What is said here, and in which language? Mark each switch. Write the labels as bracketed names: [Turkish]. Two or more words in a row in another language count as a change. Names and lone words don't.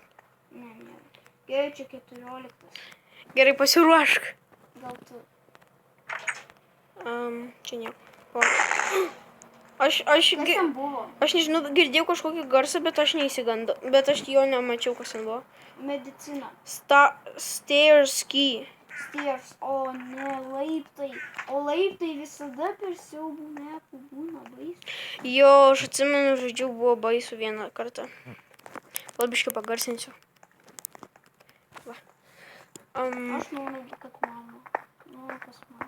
[Lithuanian] Ne, nėra. Gerai, čia 14. Gerai, pasiruošk. Gal tu. Čia nieko. O. Aš Kas ten buvo? nežinau, girdėjau kažkokį garsą, bet aš neįsigandau. Bet aš jo nemačiau, kas ten buvo. Medicina. [English] Stairs key. Stairs. [Lithuanian] O ne, laiptai. O laiptai visada per siaubų mepų būna baisu. Jo, aš atsimenu, žaidžiau, buvo baisu vieną kartą. Labiškai pagarsinsiu. Va. Aš noriu, kad mama. Noriu pas mamą.